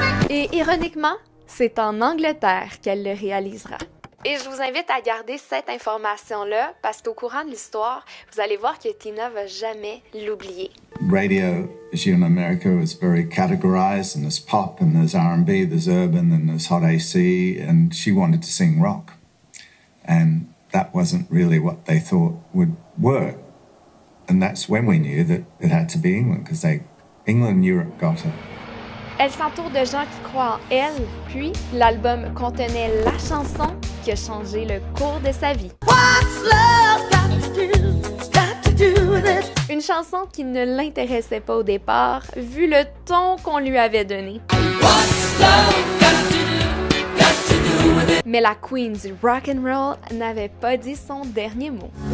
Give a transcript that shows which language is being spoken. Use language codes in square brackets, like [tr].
[fr] Et ironiquement, c'est en Angleterre qu'elle le réalisera. Et je vous invite à garder cette information-là parce qu'au courant de l'histoire, vous allez voir que Tina va jamais l'oublier. [en] Radio, as you in America, is very categorized, and there's pop, and there's R&B, there's urban, and there's hot AC, and she wanted to sing rock. And that wasn't really what they thought would work. And that's when we knew that it had to be England, because England and Europe got her. [fr] Elle s'entoure de gens qui croient en elle, puis l'album contenait la chanson qui a changé le cours de sa vie. [en] What's love got to do with it? [fr] Une chanson qui ne l'intéressait pas au départ, vu le ton qu'on lui avait donné. [en] What's love got to do with [fr] Mais la queen du rock'n'roll n'avait pas dit son dernier mot.